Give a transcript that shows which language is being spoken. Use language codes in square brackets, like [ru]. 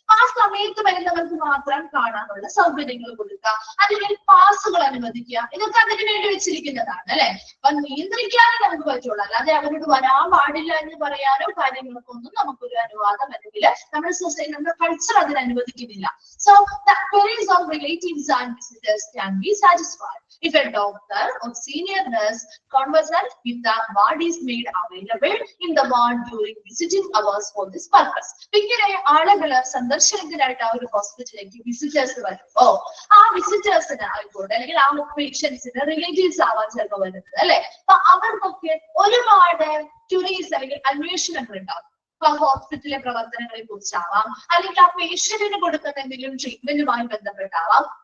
[ml] ആ സമയത്ത് വരുന്നവർക്ക് മാത്രം കാണാനുള്ള സൗകര്യങ്ങൾ കൊടുക്കുക, അതിന് പാസുകൾ അനുവദിക്കുക, ഇതൊക്കെ അതിന് വേണ്ടി വെച്ചിരിക്കുന്നതാണ് അല്ലെ? അപ്പൊ നിയന്ത്രിക്കാനേ നമുക്ക് പറ്റുള്ളൂ, അല്ലാതെ അവരോട് വരാൻ പാടില്ല എന്ന് പറയാനോ കാര്യങ്ങൾക്കൊന്നും നമുക്കൊരു അനുവാദം അല്ലെങ്കിൽ നമ്മുടെ സൊസൈറ്റി, നമ്മുടെ കൾച്ചർ അതിന് അനുവദിക്കുന്നില്ല. [en] So the queries of relatives and visitors can be satisfied if a doctor or senior nurse conversant with the ward is made available in the ward during visiting hours for this purpose. [ml] ഇങ്ങനെ ആളുകൾ സന്ദർശനത്തിനായിട്ട് ആ ഒരു ഹോസ്പിറ്റലിലേക്ക് visitors വരുമ്പോ ആ വിസിറ്റേഴ്സിന് ആയിക്കോട്ടെ അല്ലെങ്കിൽ ആ പേഷ്യൻസിന് റിലേറ്റീവ്സ് ആവാൻ ചിലപ്പോൾ വരുന്നത് അല്ലെ? അപ്പൊ അവർക്കൊക്കെ ഒരുപാട് ക്യൂരീസ് അല്ലെങ്കിൽ അന്വേഷണങ്ങൾ ഉണ്ടാകും. ഹോസ്പിറ്റലിലെ പ്രവർത്തനങ്ങളെ കുറിച്ചാവാം, അല്ലെങ്കിൽ ആ പേഷ്യന്റിന് കൊടുക്കുന്ന എന്തെങ്കിലും ട്രീറ്റ്മെന്റുമായി ബന്ധപ്പെട്ടാവാം.